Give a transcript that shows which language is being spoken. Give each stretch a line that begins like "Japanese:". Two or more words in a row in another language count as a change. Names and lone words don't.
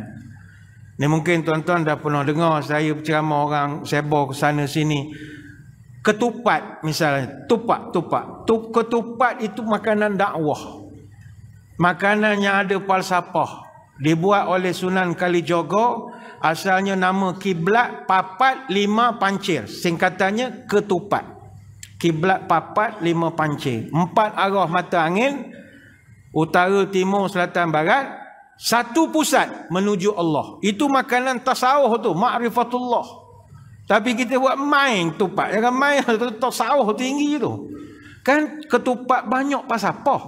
Malay: Ni mungkin tuan-tuan dah pernah dengar saya berceramah orang sebor ke sana sini. Ketupat misalnya, tupat. Ketupat itu makanan dakwah. Makanan yang ada falsafah. Dibuat oleh Sunan Kalijogo, asalnya nama
Javanese: kiblat papat lima pancir.
Malay: Singkatannya ketupat.
Javanese: Kiblat papat lima pancir.
Malay: 4 arah mata angin, utara, timur, selatan, barat, satu pusat menuju Allah. Itu makanan tasawuf tu, ma'rifatullah. Tapi kita buat main ketupat. Jangan main tasawuf tinggi tu. Kan ketupat banyak pasal apa?